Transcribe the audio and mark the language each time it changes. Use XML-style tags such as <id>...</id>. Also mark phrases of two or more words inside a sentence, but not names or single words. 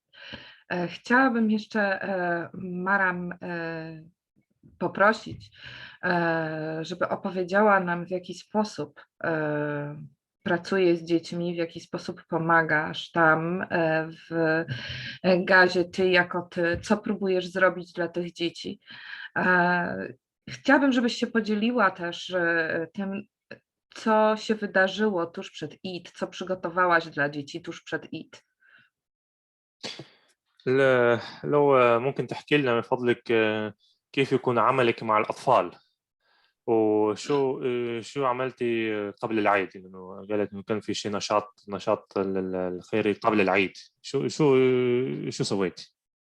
<pl>Chciałabym jeszcze Maram poprosić, żeby opowiedziała nam, w jaki sposób pracuje z dziećmi, w jaki sposób pomagasz tam w Gazie, ty jako ty, co próbujesz zrobić dla tych dzieci. Chciałabym, żebyś się podzieliła też tym, co się wydarzyło tuż przed Eid, co przygotowałaś dla dzieci tuż przed Eid.</pl> <ar>لو ممكن تحكي لنا من فضلك كيف يكون عملك مع الأطفال وشو عملتي قبل العيد إنه قالت إنه كان في شيء نشاط الخيري قبل العيد شو سويتي؟</ar>